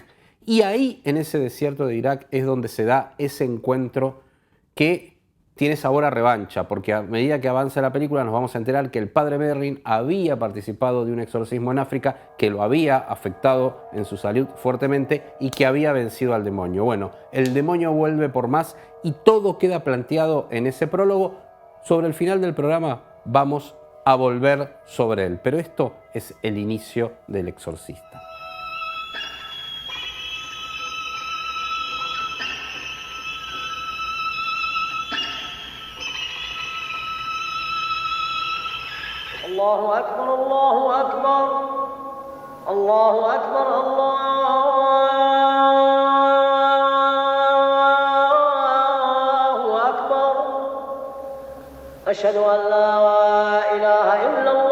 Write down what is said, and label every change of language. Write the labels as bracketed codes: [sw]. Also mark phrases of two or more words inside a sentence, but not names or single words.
[es] Y ahí, en ese desierto de Irak, es donde se da ese encuentro que tiene sabor a revancha, porque a medida que avanza la película nos vamos a enterar que el padre Merrin había participado de un exorcismo en África, que lo había afectado en su salud fuertemente y que había vencido al demonio. Bueno, el demonio vuelve por más y todo queda planteado en ese prólogo. Sobre el final del programa vamos a volver sobre él, pero esto es el inicio del exorcista. [ar] الله أكبر الله أكبر الله أكبر الله أكبر أشهد أن لا إله إلا